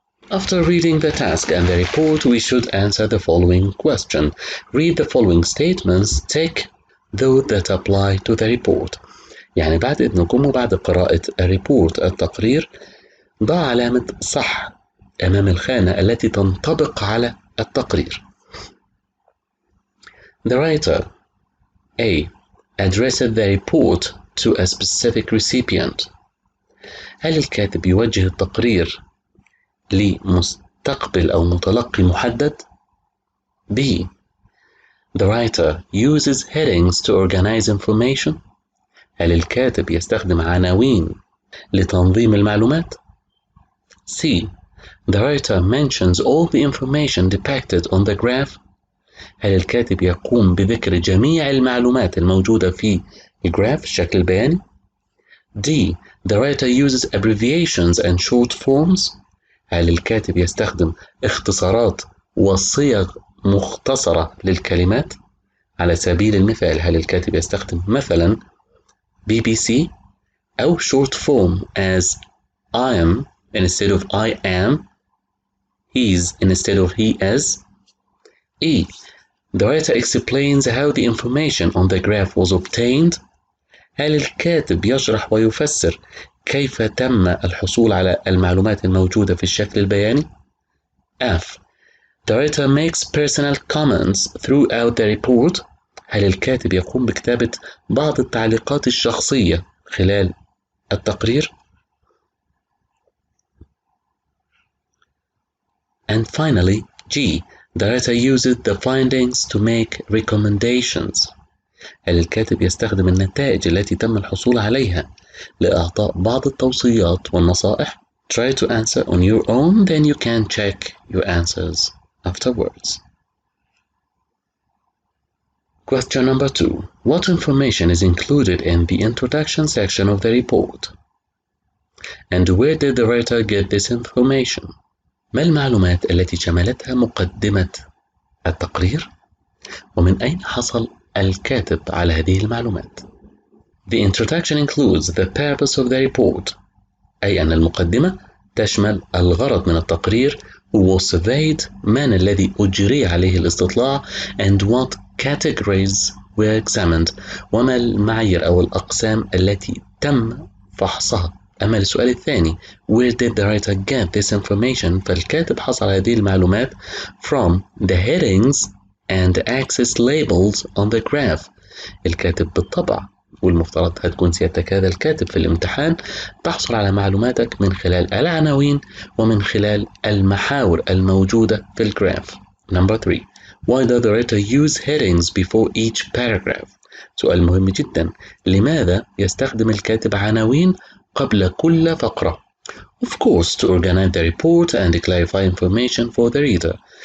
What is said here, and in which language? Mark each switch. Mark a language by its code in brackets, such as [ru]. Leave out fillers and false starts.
[en] After reading the task and the report, we should answer the following question. Read the following statements, tick those that apply to the report. [ar] يعني بعد إذنكم وبعد قراءة الريبورت التقرير ضع علامة صح أمام الخانة التي تنطبق على التقرير. [en] The writer A. addressed the report to a specific recipient. [ar] هل الكاتب يوجه التقرير لمستقبل أو متلقي محدد؟ B. [en] The writer uses headings to organize information. [ar] هل الكاتب يستخدم عناوين لتنظيم المعلومات؟ C. [en] The writer mentions all the information depicted on the graph. [ar] هل الكاتب يقوم بذكر جميع المعلومات الموجودة في الجراف الشكل البياني؟ D. [en] The writer uses abbreviations and short forms. [ar] هل الكاتب يستخدم اختصارات وصيغ مختصرة للكلمات؟ على سبيل المثال هل الكاتب يستخدم مثلا BBC أو [en] short form as I am instead of I am, he's instead of he is. E. The writer explains how the information on the graph was obtained. [ar] هل الكاتب يشرح ويفسر كيف تم الحصول على المعلومات الموجودة في الشكل البياني؟ F. [en] The writer makes personal comments throughout the report. [ar] هل الكاتب يقوم بكتابة بعض التعليقات الشخصية خلال التقرير؟ [en] And finally, G. The writer uses the findings to make recommendations. [ar] هل الكاتب يستخدم النتائج التي تم الحصول عليها لإعطاء بعض التوصيات والنصائح؟ [en] Try to answer on your own, then you can check your answers afterwards. Question number 2. What information is included in the introduction section of the report? And where did the writer get this information? [ar] ما المعلومات التي شملتها مقدمة التقرير؟ ومن أين حصل الكاتب على هذه المعلومات؟ [en] The introduction includes the purpose of the report. [ar] أي أن المقدمة تشمل الغرض من التقرير [en] who was surveyed [ar] من الذي أجري عليه الاستطلاع [en] and what categories were examined [ar] وما المعايير أو الأقسام التي تم فحصها. أما السؤال الثاني [en] where did the writer get this information؟ [ar] فالكاتب حصل على هذه المعلومات [en] from the headings and axis labels on the graph. [ar] الكاتب بالطبع والمفترض هتكون سيادتك هذا الكاتب في الامتحان تحصل على معلوماتك من خلال العناوين ومن خلال المحاور الموجودة في الجراف. [en] Number 3. Why does the writer use headings before each paragraph؟ [ar] سؤال مهم جدا. لماذا يستخدم الكاتب عناوين قبل كل فقرة؟ [en] Of course to organize the report and clarify information for the reader.